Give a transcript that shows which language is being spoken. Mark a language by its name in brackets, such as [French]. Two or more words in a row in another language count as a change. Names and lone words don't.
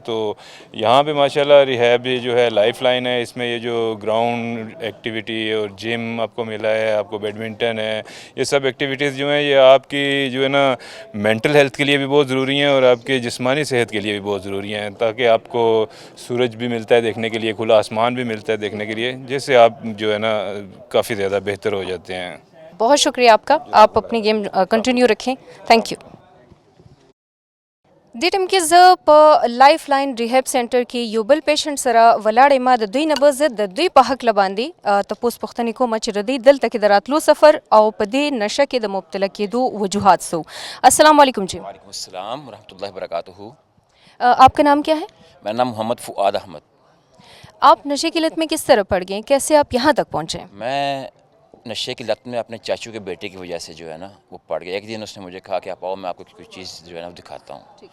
[Urdu] تو یہاں پہ ماشاءاللہ ریہیب جو ہے لائف لائن ہے، اس میں یہ جو [English] ground activity [Urdu] اور جم آپ کو ملا ہے، آپ کو بیڈمنٹن ہے، یہ سب ایکٹیویٹیز جو ہیں یہ آپ کی جو ہے نا [English] mental health [Urdu] کے لیے بھی بہت ضروری ہیں اور آپ کے جسمانی صحت کے لیے بھی بہت ضروری ہیں، تاکہ آپ کو سورج بھی ملتا ہے دیکھنے کے لیے، کھلا آسمان بھی ملتا ہے دیکھنے کے لیے، جس سے آپ جو ہے نا کافی زیادہ بہتر ہو جاتے ہیں. بہت شکریہ آپ کا، آپ اپنی [English] game continue [Urdu] رکھیں. [English] thank you. [Pashto] دې ټیم کې زه په لایف لاین ریهب سنټر کې یو بل پیشنټ سره ولاړ یم. د دوی نه به زه د دوی په هکله باندې تپوس پوښتنې کوم چې د دوی دلته کې د راتلو سفر او په دې نشه کې د مبتلا کېدو وجوهات څه وو. [Arabic] السلام علیکم جی. وعلیکم السلام ورحمۃ اللہ وبرکاتہ. [Urdu] آپ کا نام کیا ہے؟ میرا نام محمد فؤاد احمد. آپ نشے کی لت میں کس طرح پڑ گئے، کیسے آپ یہاں تک پہنچے؟ میں نشے کی لت میں اپنے چاچو کے بیٹے کی وجہ سے جو ہے نا وہ پڑ گیا. ایک دن اس نے مجھے کہا کہ آپ آؤ میں آپ کو کوئی چیز جو ہے نا وہ دکھاتا ہوں.